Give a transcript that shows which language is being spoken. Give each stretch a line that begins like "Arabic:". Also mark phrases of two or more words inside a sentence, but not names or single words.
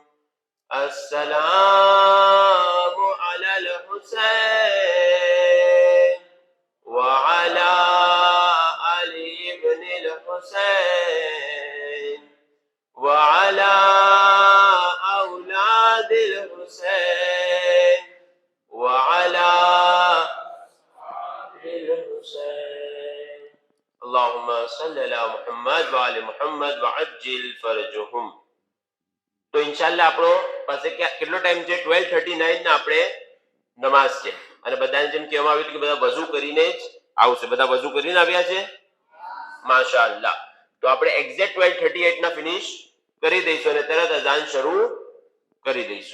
Arabic: السلام على الحسين وعلى علي بن الحسين وعلى أولاد الحسين وعلى اللهم صل على محمد وعلى محمد وعجل فرجهم.
Gujarati: તો ઇન્શાઅલ્લાહ આપણો પાસે કેટલો ટાઈમ છે? 12:39 ના આપણે નમાઝ છે અને બધાને જેમ કહેવામાં આવ્યું કે બધા વઝુ કરીને જ આવશે. બધા વઝુ કરીને આવ્યા છે? માશાઅલ્લાહ. તો આપણે એક્ઝેક્ટ 12:38 ના ફિનિશ કરી દઈશું અને તરત અઝાન શરૂ કરી દઈશું.